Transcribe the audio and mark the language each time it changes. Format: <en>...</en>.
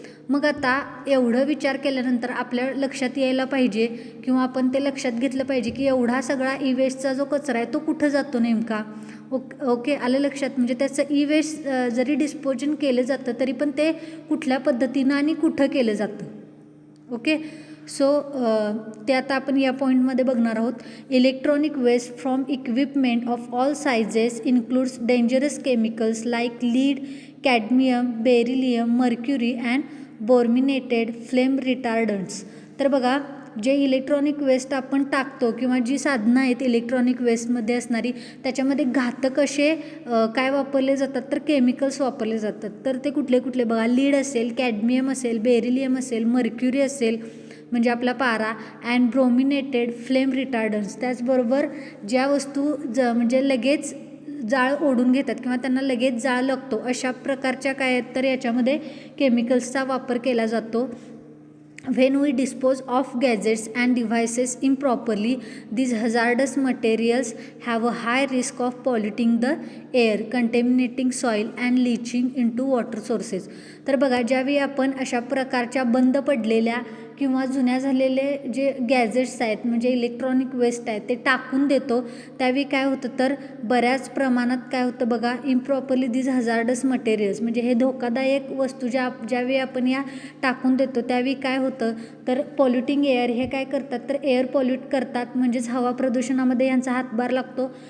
<mr>मग आता एवढं विचार केल्यानंतर आपल्या लक्षात यायला पाहिजे किंवा आपण ते लक्षात घेतलं पाहिजे की एवढा सगळा ई वेस्टचा जो कचरा आहे तो कुठं जातो नेमका. ओके आलं लक्षात. म्हणजे त्याचं ई वेस्ट जरी डिस्पोजन केलं जातं तरी पण ते कुठल्या पद्धतीनं आणि कुठं केलं जातं. ओके सो ते आता आपण या पॉईंटमध्ये बघणार आहोत.</mr> <en>Electronic waste from equipment of all sizes includes dangerous chemicals like lead, cadmium, beryllium, mercury and brominated flame retardants.</en> <mr>तर बघा जे इलेक्ट्रॉनिक वेस्ट आपण टाकतो किंवा जी साधनं आहेत इलेक्ट्रॉनिक वेस्टमध्ये असणारी त्याच्यामध्ये घातक असे काय वापरले जातात तर केमिकल्स वापरले जातात. तर ते कुठले कुठले बघा, लीड असेल, कॅडमियम असेल, बेरिलियम असेल, मर्क्युरी असेल म्हणजे आपला पारा अँड ब्रोमिनेटेड फ्लेम रिटार्डंट्स. त्याचबरोबर ज्या वस्तू म्हणजे लगेच जाळ ओढून घेतात किंवा त्यांना लगेच जाळ लागतो अशा प्रकारच्या काय आहेत तर याच्यामध्ये केमिकल्सचा वापर केला जातो.</mr> <en>When we dispose of gadgets and devices improperly, these hazardous materials have a high risk of polluting the air, contaminating soil and leaching into water sources.</en> <mr>तर बघा ज्यावेळी आपण अशा प्रकारच्या बंद पडलेल्या किंवा जुन्या झालेले जे गॅजेट्स आहेत म्हणजे इलेक्ट्रॉनिक वेस्ट आहेत ते टाकून देतो त्यावेळी काय होतं तर बऱ्याच प्रमाणात काय होतं बघा,</mr> <en>improperly this hazardous materials</en> <mr>म्हणजे हे धोकादायक वस्तू ज्यावेळी आपण या टाकून देतो त्यावेळी काय होतं तर पॉल्युटिंग एअर हे काय करतात तर एअर पॉल्यूट करतात म्हणजेच हवा प्रदूषणामध्ये यांचा हातभार लागतो.</mr>